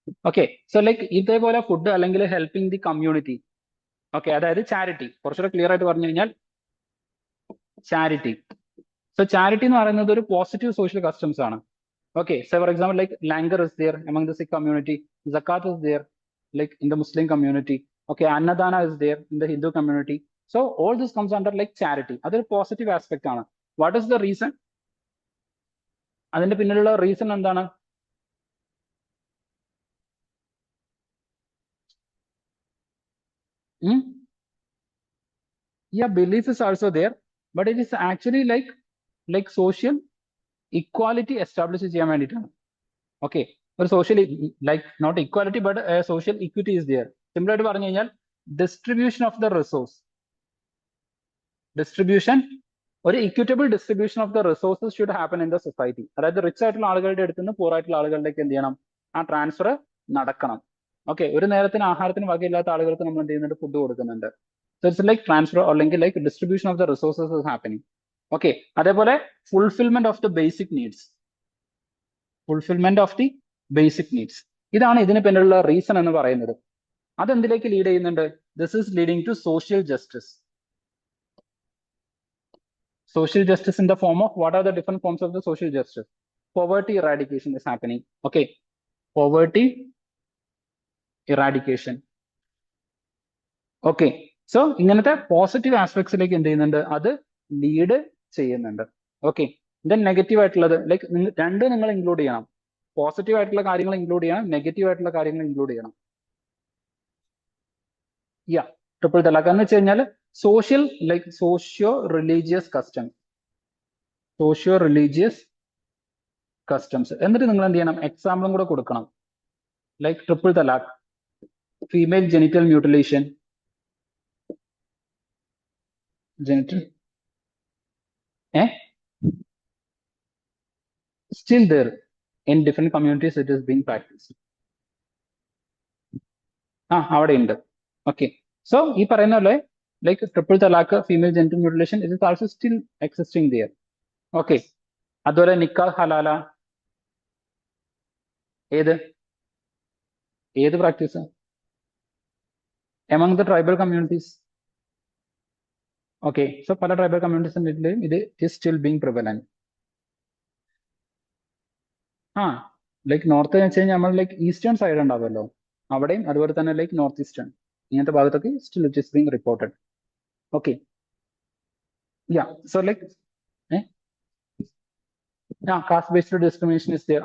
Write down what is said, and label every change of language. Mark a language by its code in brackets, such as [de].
[ml] Okay, so like ഇതേപോലെ food അല്ലെങ്കിൽ [en] Helping the community. [ml] Okay, അതായത് ചാരിറ്റി. കുറച്ചുകൂടെ ക്ലിയർ ആയിട്ട് പറഞ്ഞു കഴിഞ്ഞാൽ ചാരിറ്റി. സോ ചാരിറ്റി എന്ന് പറയുന്നത് ഒരു [en] positive social customs [ml] ആണ്. [en] Okay, so for example like langar is there among the Sikh community, zakat is there like in the Muslim community. Okay, annadana is there in the Hindu community. So all this comes under like charity. [ml] അതൊരു positive aspect ആണ്. [en] What is the reason? [ml] അതിന്റെ പിന്നിലുള്ള reason എന്താണ്? [en] belief is also there, but it is actually like social equality established [ml] ചെയ്യാൻ വേണ്ടിയിട്ടാണ്. [en] Okay, ഒരു social like not equality but social equity is there. Simple [ml] ആയിട്ട് പറഞ്ഞു കഴിഞ്ഞാൽ [en] Distribution of the resource, distribution, ഒരു equitable distribution of the resources should happen in the society. [ml] അതായത് rich ആയിട്ടുള്ള ആളുകളുടെ അടുത്ത് നിന്ന് പൂർ ആയിട്ടുള്ള ആളുകളിലേക്ക് എന്ത് ചെയ്യണം? ആ ട്രാൻസ്ഫർ നടക്കണം. ഓക്കെ, ഒരു നേരത്തിന് ആഹാരത്തിന് വകയില്ലാത്ത ആളുകൾക്ക് നമ്മൾ എന്ത് ചെയ്യുന്നുണ്ട്? ഫുഡ് കൊടുക്കുന്നുണ്ട്. [en] So it's like transfer or like distribution of the resources is happening. Okay, അതേപോലെ fulfillment of the basic needs. Fulfillment of the basic needs. [ml] ഇതാണ് ഇതിന് പിന്നിലുള്ള റീസൺ എന്ന് പറയുന്നത്. അതെന്തിലേക്ക് ലീഡ് ചെയ്യുന്നുണ്ട്? [en] This is leading to social justice. Social justice in the form of, what are the different forms of the social justice? Poverty eradication is happening. Okay, poverty eradication. [ml] Okay, so ഇങ്ങനത്തെ positive ആസ്പെക്ട്സിലേക്ക് എന്ത് ചെയ്യുന്നുണ്ട്? അത് lead ചെയ്യുന്നുണ്ട്. Okay, then negative ആയിട്ടുള്ളത് like രണ്ട് നിങ്ങൾ include ചെയ്യണം. Positive ആയിട്ടുള്ള കാര്യങ്ങൾ ഇൻക്ലൂഡ് ചെയ്യണം, നെഗറ്റീവ് ആയിട്ടുള്ള കാര്യങ്ങൾ ഇൻക്ലൂഡ് ചെയ്യണം. [en] yeah, triple talaq [ml] എന്ന് വെച്ച് കഴിഞ്ഞാൽ [en] Social like socio religious customs, socio religious customs. [ml] എന്നിട്ട് നിങ്ങൾ എന്ത് ചെയ്യണം? എക്സാമ്പിളും കൂടെ കൊടുക്കണം. [en] Like triple talaq, female genital mutilation, genital still there in different communities it is being practiced. [ml] അവിടെ ഉണ്ട്. [en] okay, so [ml] ഈ പറയുന്ന പോലെ [en] Like triple talaq, female genital mutilation, it is also still existing there. [ml] Okay, അതുപോലെ നിക്കാഹ് ഹലാല, ഏത് practice [en] among the tribal communities? Okay, so [ml] പല tribal കമ്മ്യൂണിറ്റീസിലും ഇത് [en] is still being prevalent. [ml] Like north എന്ന് വെച്ച് കഴിഞ്ഞാൽ നമ്മൾ ലൈക്ക് ഈസ്റ്റേൺ സൈഡ് ഉണ്ടാവുമല്ലോ, അവിടെയും അതുപോലെ തന്നെ ലൈക്ക് നോർത്ത് ഈസ്റ്റേൺ ഇങ്ങനത്തെ ഭാഗത്തൊക്കെ [en] Still it is being reported. Okay, yeah, so like caste based discrimination is there.